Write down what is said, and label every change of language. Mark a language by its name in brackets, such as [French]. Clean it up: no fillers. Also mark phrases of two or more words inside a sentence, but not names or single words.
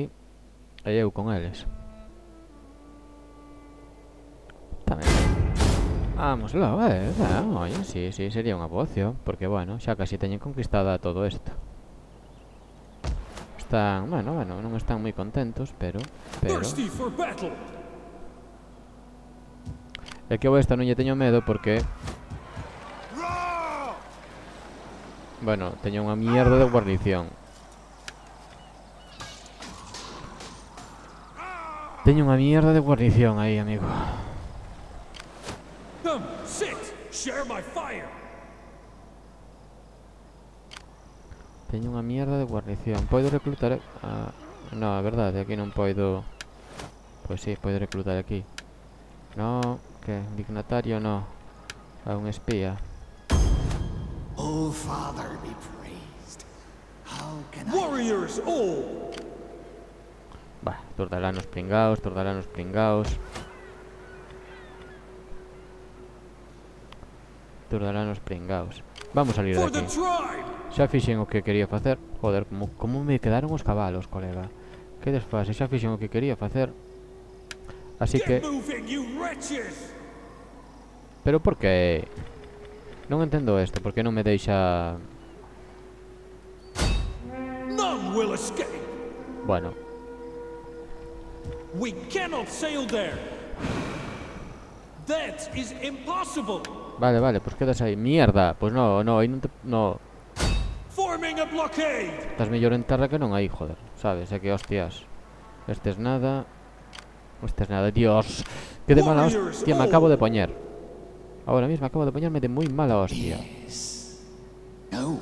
[Galician] E eu con eles. Tamén. Vamos lá, oye, sí, sería unha boa opción. Porque, bueno, xa casi teñen conquistada todo isto. Están, bueno, non están moi contentos, pero... [English] Thirsty for battle. [Galician] É que eu esta non lle teño medo porque... Bueno, teño unha mierda de guarnición. Teño unha mierda de guarnición aí, amigo. [English] Come, sit. Share my fire. [Galician] Teño unha mierda de guarnición. Podo reclutar... no, a verdade, aquí non podo... Pois sí, podo reclutar aquí. No, que? Dignatario, no. A un espía. [English] Oh, Father, be praised. How can I... Warriors all. [Galician] Bah, tordalanos pringaos, Tordalanos pringaos. Vamos a salir de [English] For the [Galician] aquí. [English] tribe. [Galician] Xa fixen o que quería facer. Joder, como me quedaron os cabalos, colega. Que desfase, xa fixen o que quería facer. Así que... [English] Get moving, you wretches. [Galician] Pero por que? Non entendo isto, por que non me deixa Bueno, [English] We cannot sail there. That is impossible. [Spanish] vale, pues quedas ahí. Mierda, pues no, [Galician] aí non te... No, [English] Forming a blockade. [Galician] estás mellor en terra que non aí, joder. Sabes, é que hostias. Este es nada. Dios. Que de mala hostia me acabo de poñer. [Spanish] Ahora mismo acabo de poñerme de muy mala hostia. [Galician] No.